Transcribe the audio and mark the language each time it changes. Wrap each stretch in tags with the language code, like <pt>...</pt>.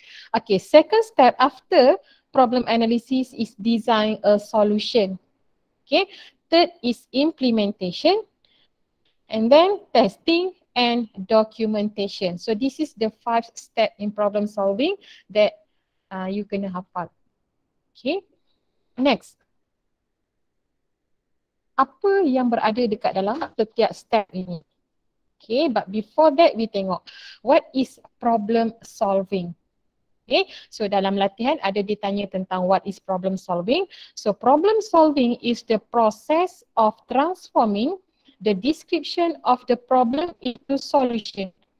<en>Okay, second step after problem analysis is design a solution. Okay, third is implementation and then testing and documentation. So this is the 5 step in problem solving that you</en> <ms>kena hafal.</ms> <en>Okay, next.</en> <ms>Apa yang berada dekat dalam setiap step ini?</ms> <en>Okay, but before that we</en> <ms>tengok</ms> <en>what is problem solving. Okay, so</en> <ms>dalam latihan ada ditanya tentang</ms> <en>what is problem solving. So problem solving is the process of transforming the description of the problem into solution.</en>